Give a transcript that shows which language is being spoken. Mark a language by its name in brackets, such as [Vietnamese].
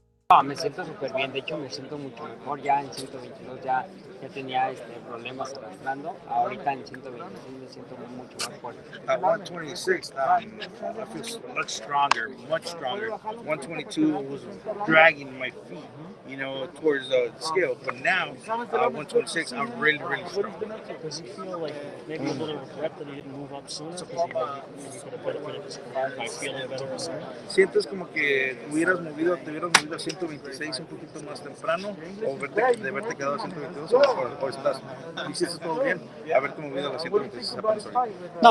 [Spanish] No, me siento súper bien, de hecho me siento mucho mejor, ya en 122 ya tenía problemas arrastrando, ahorita en 126 me siento mucho más fuerte. [English] At 126, I feel much stronger, much stronger. 122 was dragging my feet, towards the scale. But now, 126, I'm really, really strong. Does he feel like maybe a little regret that he didn't move up sooner? Because he could have benefited his car by feeling better sooner? [Spanish] ¿Sientes como que te hubieras movido a 126 un poquito más temprano o de haberte quedado a 122 o estás, hiciste todo bien, haberte movido a las 126 apenas ahorita?